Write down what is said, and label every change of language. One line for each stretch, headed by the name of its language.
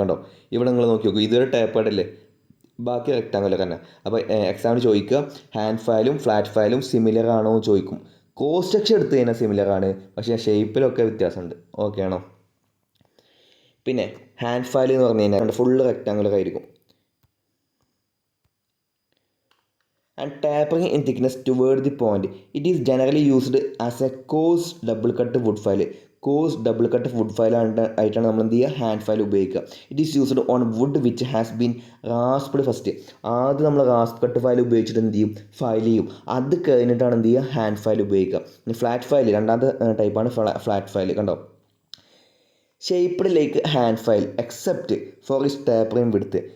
Malayalam: കണ്ടോ, ഇവിടെ നിങ്ങൾ നോക്കി നോക്കൂ, ഇതൊരു ടേപ്പേഡ് അല്ലേ, ബാക്കി റെക്റ്റാങ്കുലർ തന്നെ. അപ്പോൾ എക്സാമിന് ചോദിക്കുക ഹാൻഡ് ഫയലും ഫ്ലാറ്റ് ഫയലും സിമിലർ ആണോ എന്ന് ചോദിക്കും. കോസ് സ്ട്രക്ചർ എടുത്തു കഴിഞ്ഞാൽ സിമിലർ ആണ്, പക്ഷേ ഷേപ്പിലൊക്കെ വ്യത്യാസമുണ്ട്. ഓക്കെ ആണോ? പിന്നെ ഹാൻഡ് ഫയൽ എന്ന് പറഞ്ഞു കഴിഞ്ഞാൽ ഫുള്ള് റെക്റ്റാങ്കുലർ ആയിരിക്കും.
English: And tapering in thickness toward the point. It is generally used as a coarse double cut wood file.
Malayalam: Course double cut would file ആയിട്ടാണ് നമ്മൾ എന്ത് ചെയ്യുക, ഹാൻഡ് ഫയൽ ഉപയോഗിക്കുക.
English: It is used on wood which has been rasped first.
Malayalam: ആദ്യം നമ്മൾ rasp cut file ഉപയോഗിച്ചിട്ട് എന്ത് ചെയ്യും, ഫയൽ ചെയ്യും. അത് കഴിഞ്ഞിട്ടാണ് എന്ത് ചെയ്യുക, ഹാൻഡ് ഫയൽ ഉപയോഗിക്കുക. ഇനി ഫ്ലാറ്റ് ഫയൽ രണ്ടാമത്തെ ടൈപ്പാണ് ഫ്ലാറ്റ് ഫയൽ. കണ്ടോ,
English: Shaped like hand file except for its tapering width.